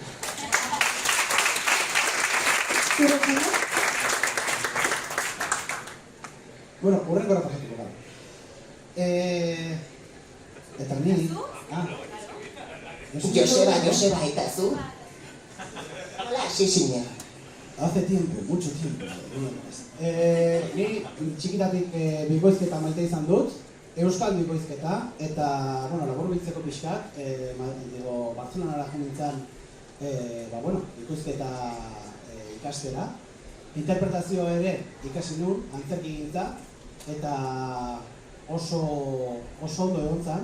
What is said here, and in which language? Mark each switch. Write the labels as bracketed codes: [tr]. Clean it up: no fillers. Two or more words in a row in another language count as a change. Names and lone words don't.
[eu] Urrengo pasatuko gara. Eta ni... Joseba, eta zu? Hola, hasi zinen. [es] Hace tiempo, mucho tiempo. [eu] Ni txikitatik bikoizketa maite izan dut, euskal bikoizketa, eta, labur biltzeko pixkat, Bartzelonara jo nintzen, bikoizketa ikastera. Interpretazio ere ikasi nuen, antzerki gintza, eta oso ondo egon zen.